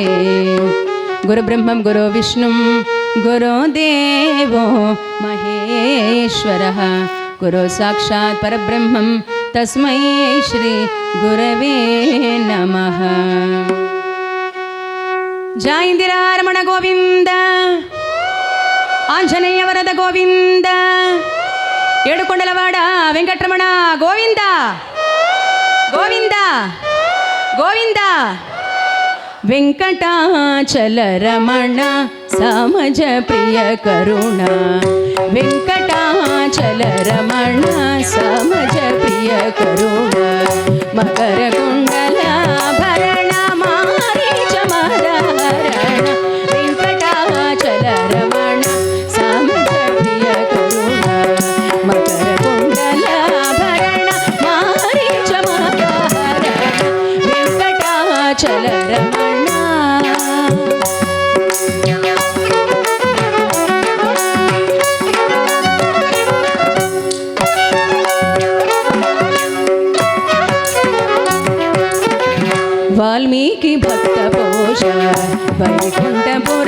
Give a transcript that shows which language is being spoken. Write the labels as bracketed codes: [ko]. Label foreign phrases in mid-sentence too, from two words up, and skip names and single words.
[sa] गुरुब्रह्मं गुरुविष्णुं गुरुदेवो महेश्वरः गुरु साक्षात् परब्रह्मं तस्मै श्री गुरवे नमः। जय इंदिरारमण गोविंद आंजनेय वरद गोविंद [te] ఏడుకొండలవాడ వెంకటరమణ [sa] గోవింద గోవింద గోవింద వెంకటాచలరమణ సమజ ప్రియ కరుణ వెంకటాచలరమణ సమజ ప్రియ కరుణ మకర కుండల భరణ మారీచ మదహరణ వెంకటాచలరమణ సమజ ప్రియ కరుణ మకర కుండల భరణ మారీచ మదహరణ వెంకటాచలరమణ। वाल्मीकि भक्त पोष वैकुंठपुर